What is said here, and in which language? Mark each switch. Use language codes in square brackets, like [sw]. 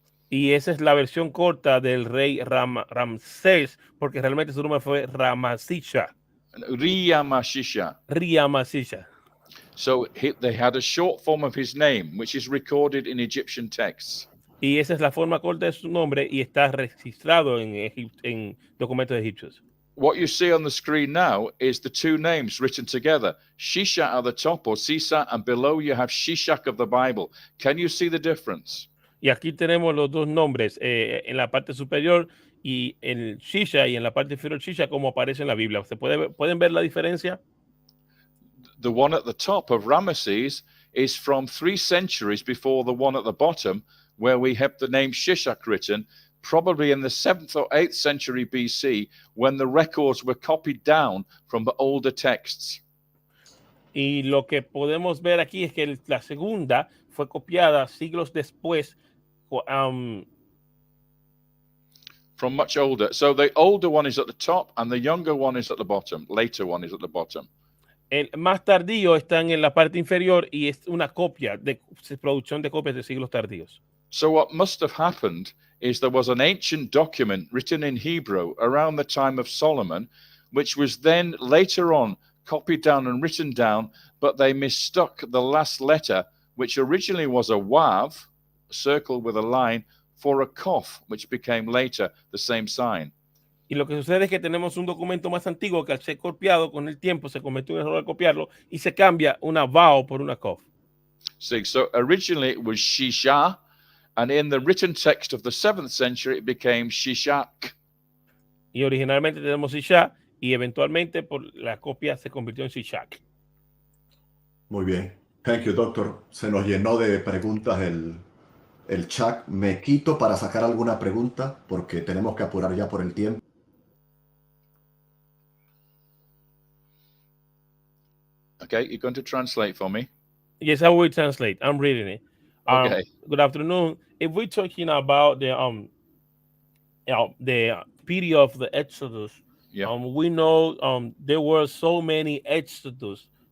[es] Y esa es la versión corta del rey Ramsés, porque realmente su nombre fue Ramasisha. Riamashisha. Riamasisha. [en] So they had a short form of his name, which is recorded in Egyptian texts. [es] Y esa es la forma corta de su nombre y está registrado en documentos egipcios. [en] What you see on the screen now is the 2 names written together. Shisha at the top, or Sisa, and below you have Shishak of the Bible. Can you see the difference? [es] Y aquí tenemos los 2 nombres en la parte superior y el Shisha y en la parte inferior Shisha como aparece en la Biblia. ¿Pueden ver la diferencia? [en] The one at the top of Ramesses is from 3 centuries before the one at the bottom, where we have the name Shishak written, probably in the 7th or 8th century BC, when the records were copied down from the older texts. [es] Y lo que podemos ver aquí es que la segunda fue copiada siglos después. [en] From much older. So the older one is at the top and the younger one is at the bottom. Later one is at the bottom. [es] El más tardío está en la parte inferior y es una copia de producción de copias de siglos tardíos. [en] So what must have happened is there was an ancient document written in Hebrew around the time of Solomon, which was then later on copied down and written down, but they mistook the last letter, which originally was a wav, a circle with a line, for a kof, which became later the same sign. [es] Y lo que sucede es que tenemos un documento más antiguo que al ser copiado con el tiempo se cometió un error al copiarlo y se cambia una vao por una kof. [en] See, so originally it was Shisha, and in the written text of the 7th century it became Shishak. [es] Y originalmente tenemos Shisha y eventualmente por la copia se convirtió en Shishak. Muy bien. [en] Thank you, doctor. [es] Se nos llenó de preguntas el chat. Me quito para sacar alguna pregunta porque tenemos que apurar ya por el tiempo. [en] Okay, you're going to translate for me? Yes, I will translate. I'm reading it. Okay. Good afternoon. If we're talking about the period of the Exodus, Yeah. we know there were so many Exodus.